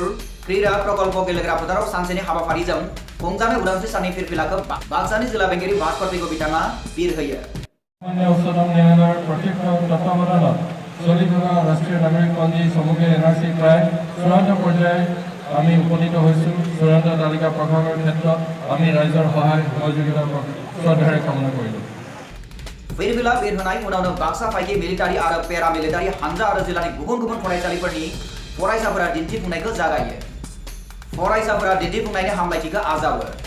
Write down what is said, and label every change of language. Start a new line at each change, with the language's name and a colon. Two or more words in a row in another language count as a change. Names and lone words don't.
Bodo: क्रीड़ा प्रकल्प गेलेग्रा फोथाराव सानसेनि हाबाफारिजों खुंजानाय उदांस्रि साननि फिरफिलाखौ बाक्सानि जिल्ला बेंगिरि भास्कर पेगु बिथाङा बिर होयो।
Assamese: উচ্চতম ন্যায়ালয়ৰ প্ৰত্যক্ষ তত্ত্বাৱধানত চলি থকা ৰাষ্ট্ৰীয় নাগৰিকপঞ্জী চমুকৈ NRC প্ৰায় চূড়ান্ত পৰ্যায়ে আমি উপনীত হৈছোঁ। চূড়ান্ত তালিকা প্ৰকাশৰ ক্ষেত্ৰত আমি ৰাইজৰ সহায় সহযোগিতা শ্ৰদ্ধাৰে কামনা কৰিলোঁ।
Bodo: फिरफिला बिर होनाय उनावनो बाक्सा फाइकि मिलिटारि आरो पेरा मिलिटारि हानजा आरो जिल्लानि गुबुन गुबुन फरायसालिफोरनि फरायसाफोरा दिन्थिफुंनायखौ जागायो। फरायसाफोरा दिन्थिफुंनायनि हामलायथिखौ आजावो।